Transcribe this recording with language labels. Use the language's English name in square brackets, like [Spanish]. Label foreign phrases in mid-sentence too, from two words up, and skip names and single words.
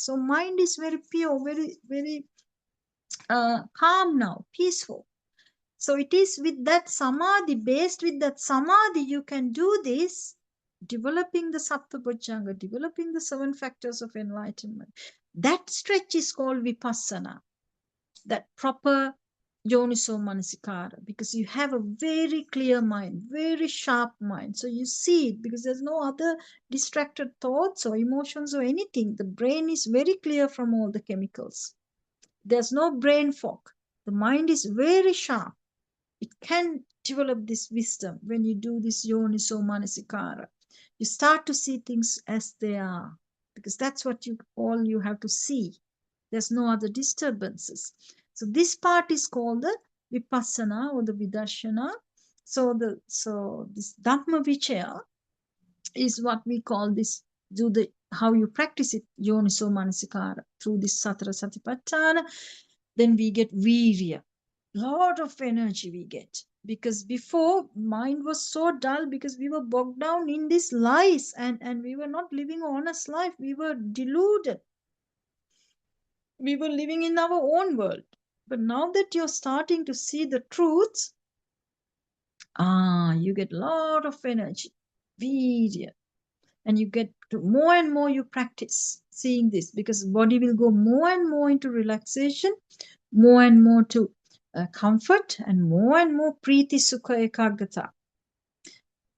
[English] So mind is very pure, very calm now, peaceful. So it is with that samadhi, based with that samadhi, you can do this, developing the Saptabhajjanga, developing the 7 factors of enlightenment. That stretch is called vipassana, that proper [Pali] yoniso manasikara, [English] because you have a very clear mind, very sharp mind. So you see it because there's no other distracted thoughts or emotions or anything. The brain is very clear from all the chemicals. There's no brain fog. The mind is very sharp. It can develop this wisdom when you do this [Pali] yoniso manasikara. [English] You start to see things as they are, because that's what you have to see. There's no other disturbances. So this part is called the vipassana or the vidarshana. So this [Pali] dhamma vichaya [English] is what we call this, how you practice it, [Pali] yoniso manasikara, [English] through this [Pali] satara satipatthana. [English] Then we get virya, lot of energy we get, because before mind was so dull because we were bogged down in these lies, and we were not living honest life. We were deluded. We were living in our own world. But now that you're starting to see the truths, you get a lot of energy, virya, and you get to more and more you practice seeing this, because body will go more and more into relaxation, more and more to comfort, and more [Pali] priti sukha ekaggata.